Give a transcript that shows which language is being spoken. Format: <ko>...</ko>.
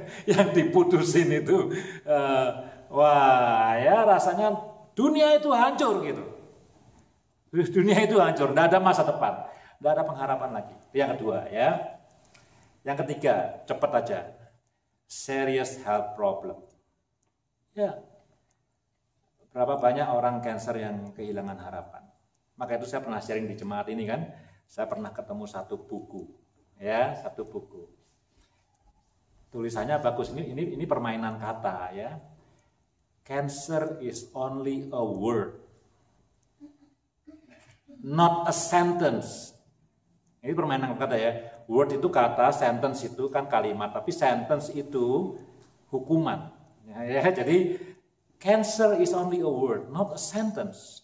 <id>Yang diputusin itu, wah ya rasanya dunia itu hancur gitu. Dunia itu hancur, tidak ada masa depan, tidak ada pengharapan lagi. Yang kedua ya. Yang ketiga, cepat aja.</id> <en>Serious health problem.</en> <id>Ya. Berapa banyak orang cancer yang kehilangan harapan. Maka itu saya pernah sharing di jemaat ini kan. Saya pernah ketemu satu buku. Ya, satu buku. Tulisannya bagus, ini permainan kata ya.</id> <en>Cancer is only a word, not a sentence.</en> <id>Ini permainan kata ya. Word itu kata, sentence itu kan kalimat, tapi sentence itu hukuman. Ya, jadi</id> <en>cancer is only a word, not a sentence.</en>